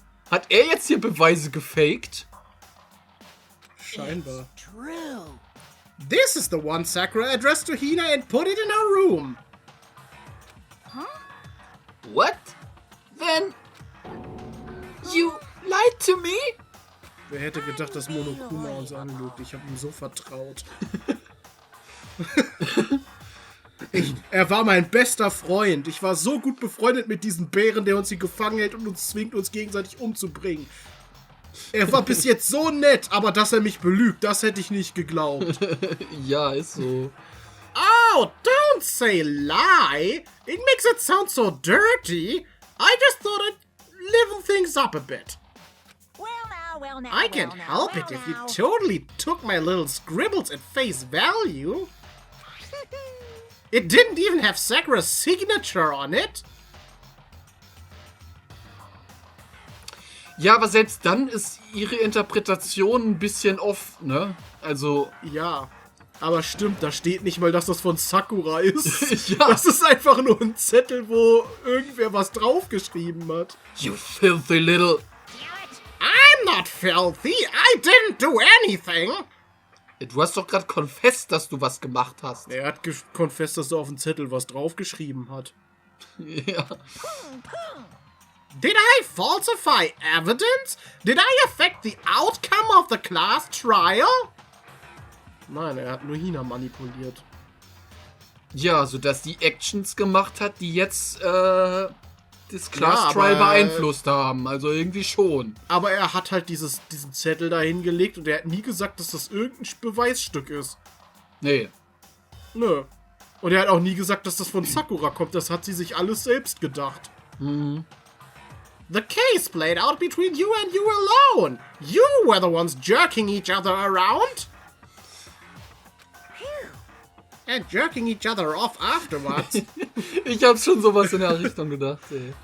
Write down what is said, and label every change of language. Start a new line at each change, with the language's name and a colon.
German: Hat er jetzt hier Beweise gefaked? Scheinbar.
English: True. This is the one Sakura addressed to Hina and put it in her room. Huh? What? Then... You lied to me?
German: Wer hätte gedacht, dass Monokuma uns anlügt? Ich habe ihm so vertraut. Er war mein bester Freund. Ich war so gut befreundet mit diesem Bären, der uns hier gefangen hält und uns zwingt, uns gegenseitig umzubringen. Er war bis jetzt so nett, aber dass er mich belügt, das hätte ich nicht geglaubt. Ja, ist so.
English: Oh, don't say lie. It makes it sound so dirty. I just thought I'd liven things up a bit. Well now, I can't help it if you totally took my little scribbles at face value. It didn't even have Sakura's signature on it.
German: Ja, aber selbst dann ist ihre Interpretation ein bisschen off, ne? Also... Ja, aber stimmt, da steht nicht mal, dass das von Sakura ist. Ja. Das ist einfach nur ein Zettel, wo irgendwer was draufgeschrieben hat.
English: You filthy little... I'm not filthy. I didn't do anything.
German: Du hast doch gerade confessed, dass du was gemacht hast. Er hat confessed, dass er auf dem Zettel was draufgeschrieben hat. Ja.
English: Did I falsify evidence? Did I affect the outcome of the class trial?
German: Nein, er hat nur Hina manipuliert. Ja, sodass die Actions gemacht hat, die jetzt das Class Ja, Trial aber- beeinflusst haben. Also irgendwie schon. Aber er hat halt diesen Zettel da hingelegt und er hat nie gesagt, dass das irgendein Beweisstück ist. Nee. Nö. Und er hat auch nie gesagt, dass das von Sakura kommt. Das hat sie sich alles selbst gedacht. Mhm.
English: The case played out between you and you alone. You were the ones jerking each other around. And jerking each other off afterwards.
German: Ich hab schon sowas in der Richtung gedacht, ey.